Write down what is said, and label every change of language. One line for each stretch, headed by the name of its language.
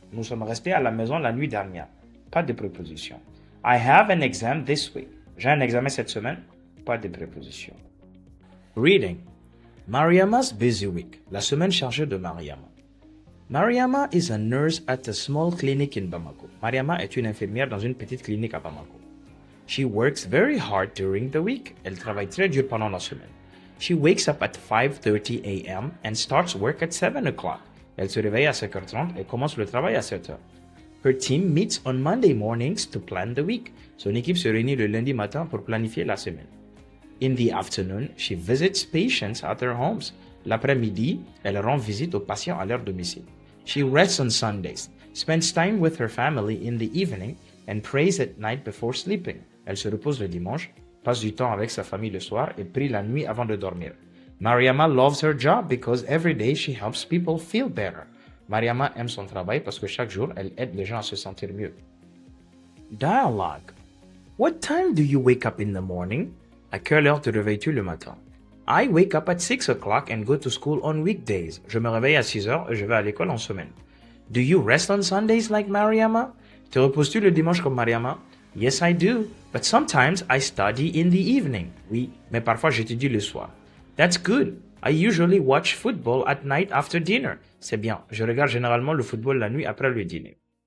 French: Nous sommes restés à la maison la nuit dernière. Pas de préposition.
English: I have an exam this week.
French: J'ai un examen cette semaine. Pas de préposition.
English: Reading. Mariama's busy week.
French: La semaine chargée de Mariama.
English: Mariama is a nurse at a small clinic in Bamako.
French: Mariama est une infirmière dans une petite clinique à Bamako.
English: She works very hard during the week.
French: Elle travaille très dur pendant la semaine.
English: She wakes up at 5:30 a.m. and starts work at 7 o'clock.
French: Elle se réveille à 5h30 et commence le travail à 7h.
English: Her team meets on Monday mornings to plan the week.
French: Son équipe se réunit le lundi matin pour planifier la semaine.
English: In the afternoon, she visits patients at their homes.
French: L'après-midi, elle rend visite aux patients à leur domicile.
English: She rests on Sundays, spends time with her family in the evening, and prays at night before sleeping.
French: Elle se repose le dimanche, passe du temps avec sa famille le soir et prie la nuit avant de dormir.
English: Mariama loves her job because every day she helps people feel better.
French: Mariama aime son travail parce que chaque jour, elle aide les gens à se sentir mieux. Dialogue.
English: What time do you wake up in the morning?
French: À quelle heure te réveilles-tu le matin?
English: I wake up at 6 o'clock and go to school on weekdays.
French: Je me réveille à 6 heures et je vais à l'école en semaine.
English: Do you rest on Sundays like Mariama?
French: Te reposes-tu le dimanche comme Mariama?
English: Yes, I do. But sometimes I study in the evening.
French: Oui, mais parfois j'étudie le soir.
English: That's good. I usually watch football at night after dinner.
French: C'est bien. Je regarde généralement le football la nuit après le dîner.